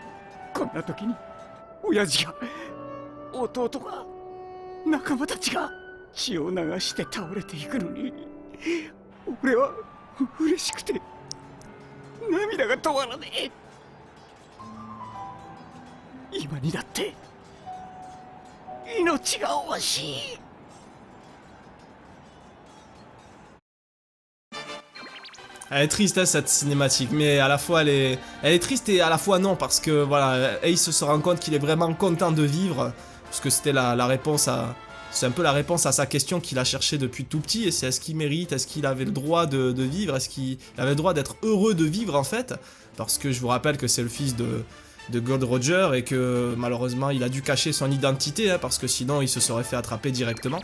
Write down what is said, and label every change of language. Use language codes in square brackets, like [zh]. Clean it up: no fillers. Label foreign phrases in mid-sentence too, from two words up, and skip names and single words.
[ja] こんな時に親父が、弟が、仲間たちが血を流して倒れていくのに、俺は嬉しくて涙が止まらねえ。今にだって命が惜しい。 [fr] Elle est triste, hein, cette cinématique, mais à la fois elle est triste et à la fois non, parce que voilà, Ace se rend compte qu'il est vraiment content de vivre, parce que c'était la réponse à... C'est un peu la réponse à sa question qu'il a cherchée depuis tout petit, et c'est est-ce qu'il mérite, est-ce qu'il avait le droit de vivre, est-ce qu'il avait le droit d'être heureux de vivre en fait, parce que je vous rappelle que c'est le fils de Gold Roger, et que malheureusement il a dû cacher son identité, hein, parce que sinon il se serait fait attraper directement.